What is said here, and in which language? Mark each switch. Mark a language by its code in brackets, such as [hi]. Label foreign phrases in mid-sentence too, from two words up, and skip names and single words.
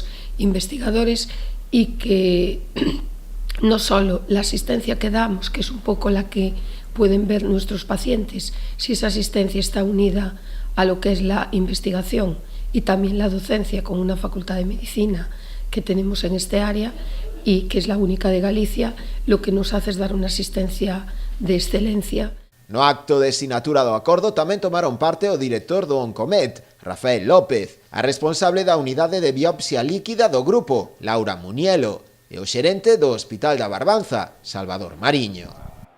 [es] investigadores, y que no solo la asistencia que damos, que es un poco la que pueden ver nuestros pacientes, si esa asistencia está unida a lo que es la investigación y también la docencia con una facultad de medicina que tenemos en este área y que es la única de Galicia, lo que nos hace es dar una asistencia de excelencia. [gl] No acto de sinatura do acordo tamén tomaron parte o director do Oncomet, Rafael López, a responsable da unidade de biopsia líquida do grupo, Laura Munielo, e o xerente do Hospital da Barbanza, Salvador Mariño.